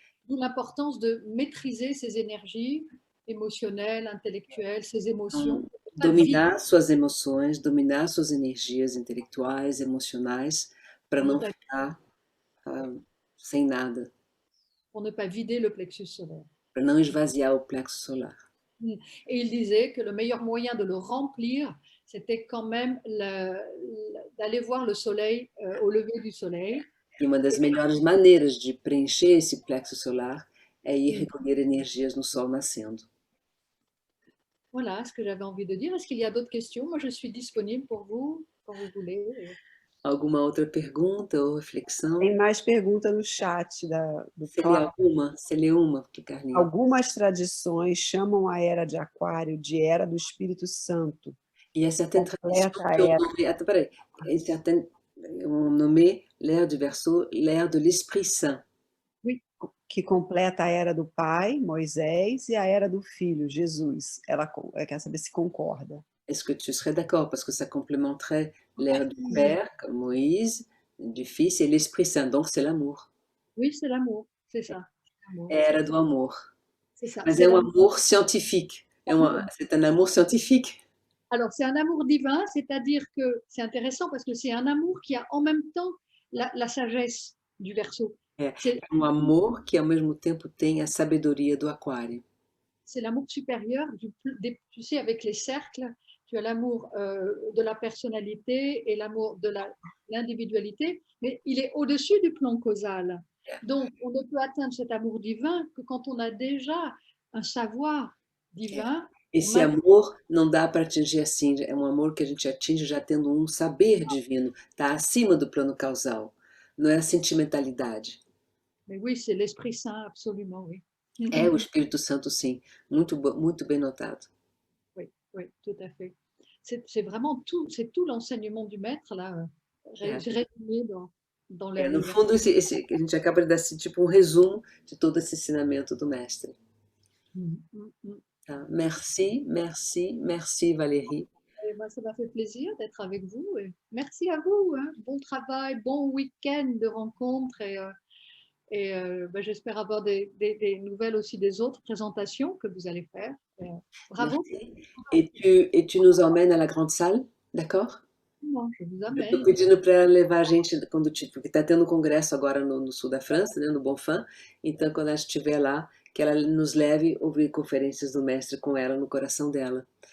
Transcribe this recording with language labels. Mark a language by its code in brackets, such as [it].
[fr] d'où l'importance de maîtriser ses énergies émotionnelles, intellectuelles, ses émotions. [pt] Dominar suas emoções, dominar suas energias intelectuais, emocionais, para não ficar sem nada. [fr] Pour ne pas vider le plexus solaire. [pt] Para não esvaziar o plexo solar. [fr] Et il disait que le meilleur moyen de le remplir, c'était quand même d'aller voir le soleil au lever du soleil. [pt] E uma das melhores maneiras de preencher esse plexo solar é ir recolher energias no sol nascendo. [fr] Voilà ce que j'avais envie de dire. Est-ce qu'il y a d'autres questions? Moi, je suis disponible pour vous quand vous voulez. [pt] Alguma outra pergunta ou reflexão? Tem mais pergunta no chat do Você lê uma, Carlinhos? Algumas tradições chamam a era de Aquário de era do Espírito Santo. [fr] Il y a certaines traditions qui ont nommé, attends, pareil, certaines ont nommé l'ère du Verseau, l'ère de l'Esprit Saint. [pt] Oui, que completa a era do Pai, Moisés, e a era do Filho, Jesus. Ela quer saber se concorda. [fr] Est-ce que tu serais d'accord? Parce que ça complémenterait l'ère du Père, comme Moïse, du Fils et l'Esprit Saint. Donc, c'est l'amour. Oui, c'est l'amour, c'est ça. [pt] Era do amor. [fr] C'est ça. [pt] Mas é um amor scientifique. [fr] C'est un amour scientifique. Alors, c'est un amour divin, c'est-à-dire que c'est intéressant parce que c'est un amour qui a en même temps la sagesse du Verseau. [pt] É um amor que, ao mesmo tempo, tem a sabedoria do Aquário. [fr] C'est l'amour supérieur, tu sais, avec les cercles, tu as l'amour de la personnalité et l'amour de l'individualité, mais il est au-dessus du plan causal. Donc, on ne peut atteindre cet amour divin que quand on a déjà un savoir divin. [pt] Esse amor não dá para atingir assim, é um amor que a gente atinge já tendo um saber divino, está acima do plano causal, não é a sentimentalidade. [fr] Mais oui, c'est l'Esprit Saint, absolument, oui. [pt] É o Espírito Santo, sim, muito bem notado. [fr] Oui, oui, tout à fait. c'est vraiment tout, c'est tout l'enseignement du maître, là, résumé dans les... [pt] No fundo, a gente acaba de dar tipo resumo de todo esse ensinamento do mestre. Tá? [fr] Merci, merci, merci Valérie. Et moi, ça m'a fait plaisir d'être avec vous. Et merci à vous. Hein. Bon travail, bon week-end de rencontres. J'espère avoir des nouvelles aussi des autres présentations que vous allez faire. Bravo. Merci. Et tu nous emmènes à la grande salle, d'accord? Je vous [pt] Eu [fr] amène. [pt] tô pedindo para ela levar a gente quando porque tá tendo congresso agora no sul da França, né, no Bonfim. Então, quando ela estiver lá, que ela nos leve ouvir conferências do mestre com ela no coração dela.